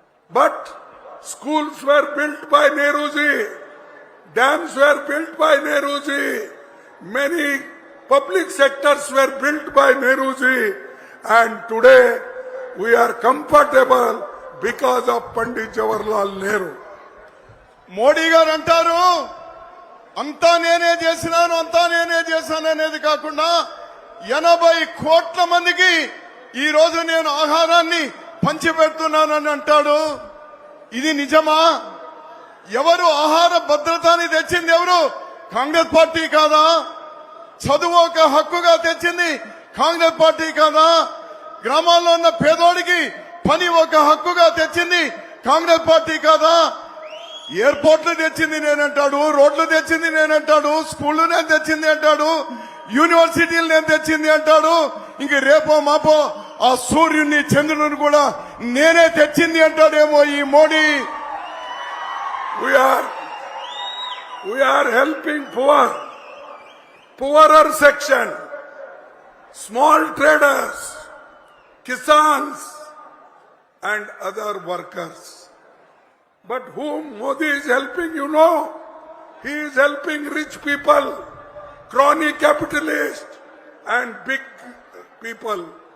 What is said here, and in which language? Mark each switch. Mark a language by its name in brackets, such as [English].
[English] But schools were built by Nehruji, dams were built by Nehruji, many public sectors were built by Nehruji, and today we are comfortable because of Pandit Jawaharlal Nehru. [Telugu] Modi గారు అంటారు అంతా నేనే చేశాను అనేది కాకుండా 80 కోట్ల మందికి ఈ రోజు నేను ఆహారాన్ని పంచిపెడుతున్నానని అంటాడు. ఇది నిజమా? ఎవరు ఆహార భద్రతని తెచ్చింది? ఎవరు? కాంగ్రెస్ పార్టీ కాదా? చదువు ఒక హక్కుగా తెచ్చింది కాంగ్రెస్ పార్టీ కాదా? గ్రామాల్లో ఉన్న పేదోడికి పని ఒక హక్కుగా తెచ్చింది కాంగ్రెస్ పార్టీ కాదా? ఎయిర్పోర్ట్లు తెచ్చింది నేనంటాడు, రోడ్లు తెచ్చింది నేనంటాడు, స్కూళ్లు నేను తెచ్చింది అంటాడు, యూనివర్సిటీలు నేను తెచ్చింది అంటాడు. ఇంక రేపో మాపో ఆ సూర్యుని చంద్రుని కూడా నేనే తెచ్చింది అంటాడేమో ఈ Modi. [English] We are helping poorer section, small traders, kisans and other workers. But whom Modi is helping, you know? He is helping rich people, crony capitalists and big people.